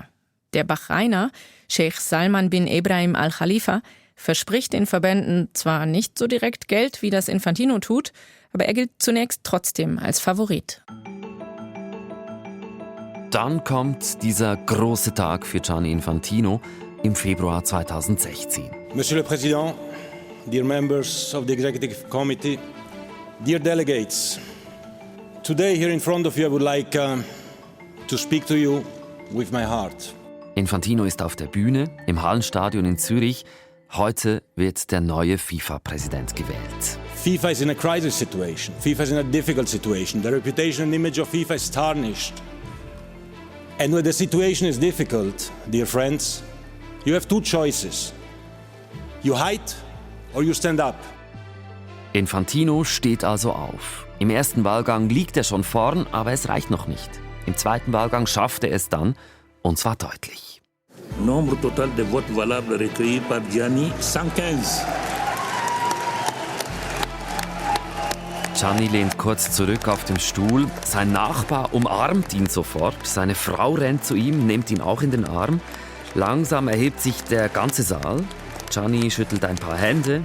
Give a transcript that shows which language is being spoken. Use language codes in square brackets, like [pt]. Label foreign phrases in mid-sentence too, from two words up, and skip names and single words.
[de] Der Bahrainer, Sheikh Salman bin Ebrahim Al-Khalifa, verspricht den Verbänden zwar nicht so direkt Geld, wie das Infantino tut, aber er gilt zunächst trotzdem als Favorit. Dann kommt dieser große Tag für Gianni Infantino im Februar 2016. [fr] Monsieur le Président, [en] dear members of the Executive Committee, dear delegates, today here in front of you I would like to speak to you with my heart. [de] Infantino ist auf der Bühne im Hallenstadion in Zürich. Heute wird der neue FIFA-Präsident gewählt. [en] FIFA is in a crisis situation. FIFA is in a difficult situation. The reputation and image of FIFA is tarnished. And when the situation is difficult, dear friends, you have 2 choices. You hide or you stand up. [de] Infantino steht also auf. Im ersten Wahlgang liegt er schon vorn, aber es reicht noch nicht. Im zweiten Wahlgang schafft er es dann, und zwar deutlich. [fr] Nombre total de votes valables recueillis par Gianni, 115. [de] Gianni lehnt kurz zurück auf dem Stuhl. Sein Nachbar umarmt ihn sofort. Seine Frau rennt zu ihm, nimmt ihn auch in den Arm. Langsam erhebt sich der ganze Saal. Gianni schüttelt ein paar Hände.